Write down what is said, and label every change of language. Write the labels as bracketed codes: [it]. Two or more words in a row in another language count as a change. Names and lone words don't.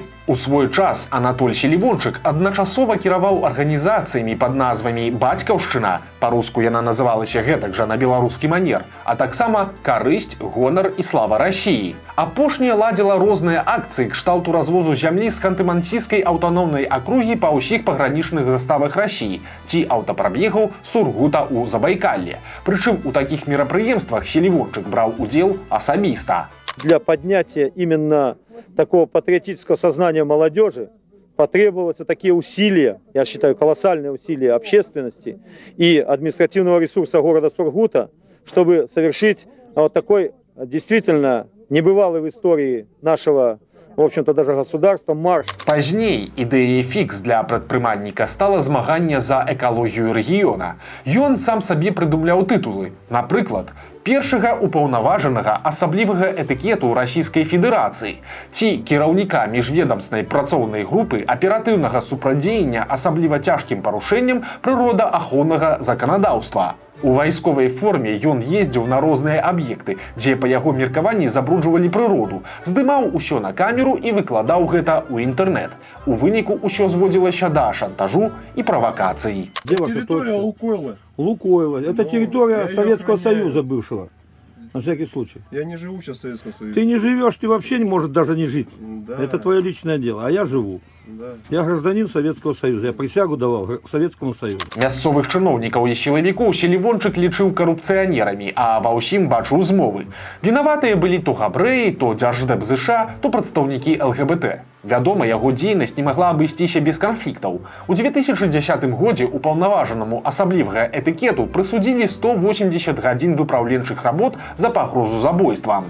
[be] У свой час Анатоль Селівончык адначасова кіраваў арганізацыямі пад назвамі «Бацькаўшчына», па-руску яна называлася гэтак жа на беларускі манер, а таксама «Карысць, гонар і слава Расіі». Апошняя ладзіла розныя акцыі кшталту развозу зямлі з Ханты-Мансійскай аўтаномнай акругі па ўсіх пагранічных заставах Расіі ці аўтапрабегаў Сургута ў Забайкалле. Прычым у такіх мерапрыемствах Селівончык браў удзел асабіста. [ru] Для поднятия именно такого патриотического сознания молодежи потребовались такие усилия, я считаю, колоссальные усилия общественности и административного ресурса города Сургута, чтобы совершить вот такой действительно небывалый в истории нашего, в общем-то, даже государства марш. [be] Пазней ідэяй фікс для прадпрымальніка стала змаганне за экалогію рэгіёна. Ён сам сабе прыдумляў тытулы. Напрыклад, першага упаўнаважанага асаблівага этыкету Расійскай Федэрацыі ці кіраўніка міжведамснай працоўнай групы аператыўнага супрацьдзеяння асабліва цяжкім парушэнням прыродаахоўнага заканадаўства. У вайсковай форме ён ездзіў на розныя аб'екты, дзе па яго меркаванні забруджвалі прыроду, здымаў усё на камеру і выкладаў гэта ў інтэрнэт. У выніку ўсё зводзілася да шантажу і правакацыі. [ru] Территория Лукойла. Лукойла. Это территория Советского Союза бывшего. На всякий случай. Я не живу сейчас в Советском Союзе. Ты не живешь, ты вообще не можешь даже не жить. Да. Это твое личное дело. А я живу. Да. Я гражданин Советского Союза. Я присягу давал Советскому Союзу. [be] Мясцовых чыноўнікаў і сілавікоў Селівончык лічыў карупцыянерамі, а ва ўсім бачыў змовы. Вінаватыя былі то габрэі, то дзярждэп ЗША, то прадстаўнікі ЛГБТ. Вядома, яго дзейнасць не магла абысціся без канфліктаў. У 2010 годзе упаўнаважанаму асаблівага этыкету прысудзілі 180 гадзін выпраўленчых работ за пагрозу забойствам.